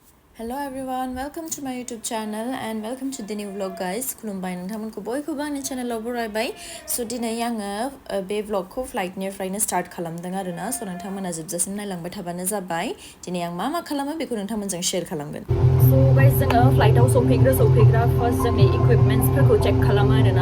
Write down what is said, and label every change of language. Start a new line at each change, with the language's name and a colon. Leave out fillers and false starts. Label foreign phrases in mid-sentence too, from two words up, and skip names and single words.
English: Hello everyone, welcome to my YouTube channel and welcome to the new vlog guys.
Bodo: खुलुमबाय नोंथांमोनखौ बयखौबो आंनि चेनेलाव बरायबाय. So दिनै आङो बे vlogखौ फ्लाइटनिफ्रायनो स्टार्ट खालामदों आरोना. So नोंथांमोना जोबजासिम नायलांबाय थाबानो जाबाय. दिनै आं मा खालामो बेखौ नोंथांमोनजों शेयार खालामगोन.
English: So guys
Bodo: जोङो फ्लाइटआव सौफैग्रा फार्स्ट जोंनि इकुइपमेन्ट्सफोरखौ चेक खालामो आरोना.